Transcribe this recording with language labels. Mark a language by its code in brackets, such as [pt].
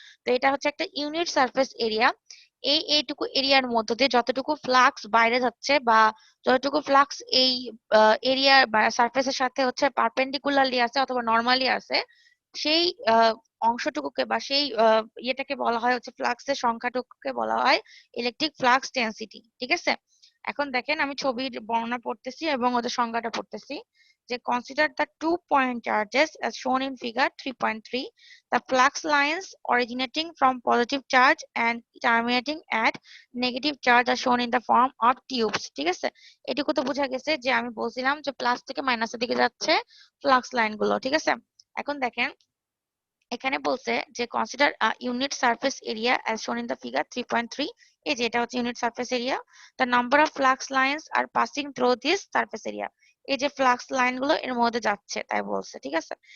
[bn] তো এটা হচ্ছে একটা ইউনিট সারফেস এরিয়া। এইটুকু এরিয়ার মধ্যে দিয়ে যতটুকু ফ্লাক্স বাইরে যাচ্ছে, বা যতটুকু ফ্লাক্স এই এরিয়া বা সারফেসের সাথে হচ্ছে পারপেন্ডিকুলারলি আছে অথবা নর্মালি আছে, সেই অংশটুকুকে বা সেই ইয়েটাকে বলা হয় হচ্ছে ফ্লাক্সের সংখ্যাটুকুকে বলা হয় ইলেকট্রিক ফ্লাক্স ডেনসিটি, ঠিক আছে? এখন দেখেন আমি ছবির বর্ণনা পড়তেছি এবং ওদের সংজ্ঞাটা পড়তেছি, যে [en] consider the 2 point charges as shown in figure 3.3. The flux lines originating from positive charge and terminating at negative charge are shown in the form of tubes, ঠিক আছে? [bn] এটুকু তো বোঝা গেছে যে আমি বলছিলাম যে প্লাস থেকে মাইনাসের দিকে যাচ্ছে ফ্লাক্স লাইন গুলো, ঠিক আছে? এখন দেখেন এখানে বলছে যে [en] Consider unit surface area as shown in the figure 3.3। [bn] এই যে এটা হচ্ছে unit surface area, [en] the number of flux lines are passing through this surface area, [bn] এই যে ফ্লাক্স লাইন গুলো এর মধ্যে যাচ্ছে তাই বলছে, ঠিক আছে?